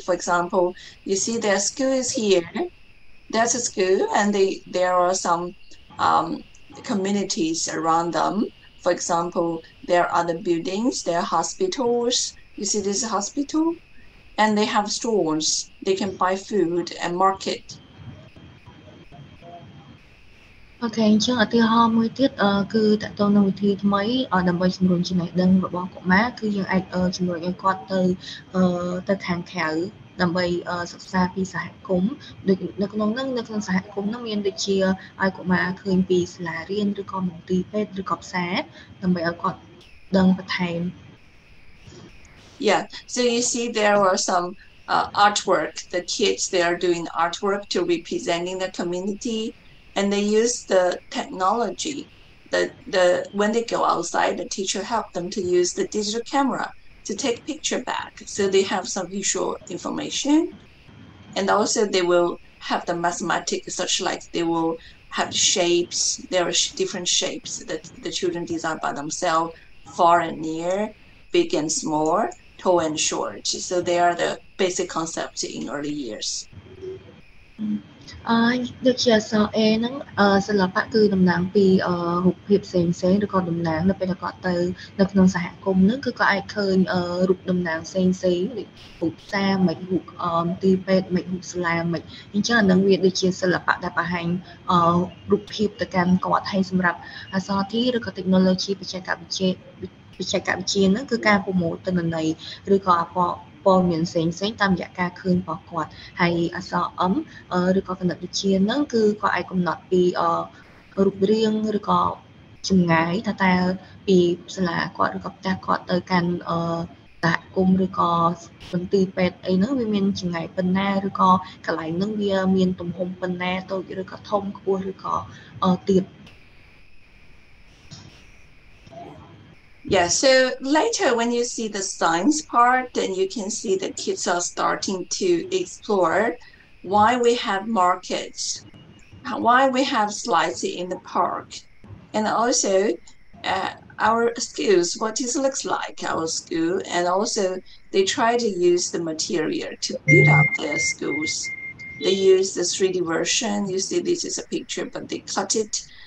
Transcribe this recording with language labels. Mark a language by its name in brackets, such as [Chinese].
[English] For example, you see their school is here. There's a school, and there are some communities around them. For example, there are other buildings, there are hospitals. You see this hospital, and they have stores. They can buy food and market. [Khmer] អូខេអញ្ចឹងឧទាហរណ៍មួយទៀតគឺតកតងនឹងវិធីថ្មីដើម្បីជំរុញចំណេះដឹងរបស់កុមារគឺយើងអាចជំរុញឲ្យគាត់ទៅខាងក្រៅដើម្បីសិក្សាពីសហគមន៍ដូចនៅក្នុងសហគមន៍ហ្នឹងមានដូចជាឲ្យកុមារឃើញពីសាលារៀនឬក៏មន្ទីរពេទ្យឬក៏ផ្សារដើម្បីឲ្យគាត់ដឹងបន្ថែម [English] Yeah, so you see there were some artwork. The kids, they are doing artwork to representing the community. And they use the technology. When they go outside, the teacher helped them to use the digital camera to take picture back. So they have some visual information. And also they will have the mathematics, such like they will have shapes. There are different shapes that the children design by themselves, far and near, big and small, tall and short. So they are the basic concepts in early years. [Khmer] ដូចជាអក្សរ A ហ្នឹងសិល្បៈគឺតំណាងពីរូបភាពផ្សេងៗឬក៏តំណាងនៅពេលដែលគាត់ទៅនៅក្នុងសហគមន៍ហ្នឹងគឺគាត់អាចឃើញរូបតំណាងផ្សេងៗដូចរូបផ្សារមិនរូបទីពេទ្យមិនរូបសាលាមិនអញ្ចឹងអានឹងវាដូចជាសិល្បៈដែលបង្ហាញរូបភាពទៅកាន់គាត់ហើយសម្រាប់អក្សរ T ឬក៏ technology បច្ចេកវិទ្យា ហ្នឹងគឺការប្រមូលទិន្នន័យឬក៏ព័ត៌មានផ្សេងៗតាមរយៈការឃើញរបស់គាត់ហើយអក្សរ M ឬក៏គណិតវិទ្យាហ្នឹងគឺគាត់អាចកំណត់ពីរូបរាងឬក៏ចម្ងាយថាតើពីសាលាគាត់ឬក៏ផ្ទះគាត់ទៅកាន់សហគមន៍ឬក៏មន្ទីរពេទ្យអីហ្នឹងវាមានចម្ងាយប៉ុណ្ណាឬក៏កន្លែងហ្នឹងវាមានទំហំប៉ុណ្ណាតូចឬក៏ធំខ្ពស់ឬក៏ទៀត [English] Yeah, so later when you see the science part, then you can see the kids are starting to explore why we have markets, why we have slides in the park, and also our schools, what it looks like, our school, and also they try to use the material to build up their schools. They use the 3D version. You see this is a picture, but they cut it